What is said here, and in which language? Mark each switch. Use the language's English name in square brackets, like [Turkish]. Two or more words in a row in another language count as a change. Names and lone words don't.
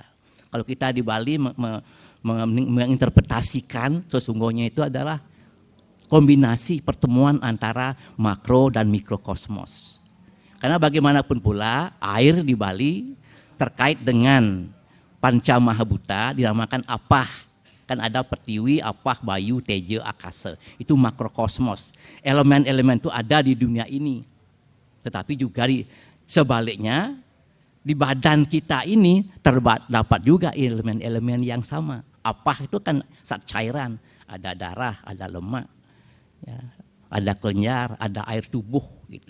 [Indonesian] Kalau kita di Bali menginterpretasikan sesungguhnya itu adalah kombinasi pertemuan antara makro dan mikrokosmos. Karena bagaimanapun pula air di Bali terkait dengan Panca Mahabhuta dinamakan apah. Kan ada pertiwi, apah, bayu, teja, akasa. Itu makrokosmos. Elemen-elemen itu ada di dunia ini. Tetapi juga sebaliknya di badan kita ini terdapat juga elemen-elemen yang sama. Apah itu kan zat cairan, ada darah, ada lemak, ya, ada kelenjar, ada air tubuh gitu.